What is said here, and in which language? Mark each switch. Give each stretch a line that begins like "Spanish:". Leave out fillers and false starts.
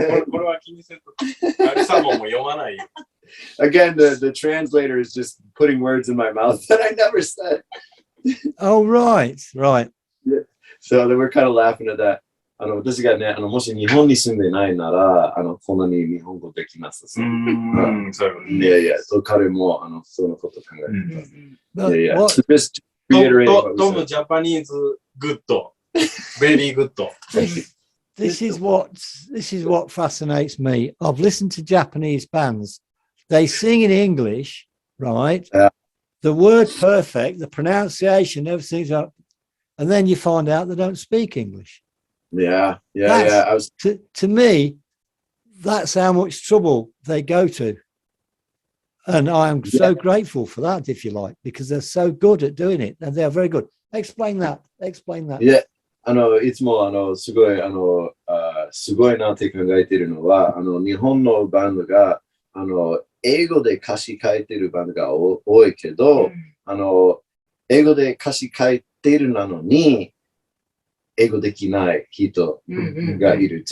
Japanese: これは気にせず、アリサモンも読まないよ。
English: Again, the translator is just putting words in my mouth that I never said. Oh, right. Yeah. So we're kind of laughing at that.
Japanese: 私がね、もし日本に住んでないなら、こんなに日本語できます。そういや、彼も、そのこと考えてます。いや、
English: just reiterate. トム、ジャパニーズ、グッド。 Very good. This is what fascinates me. I've listened to Japanese bands. They sing in English, right? Yeah. The word perfect, the pronunciation, everything's up. And then you find out they don't speak English. Yeah. To me, that's how much trouble they go to. And I am so grateful for that, if you like, because they're so good at doing it. And they're very good. Explain that. Yeah.
Japanese: いつもすごいなって考えているのは、日本のバンドが英語で歌詞書いてるバンドが多いけど、英語で歌詞書いてるなのに英語できない人がいる。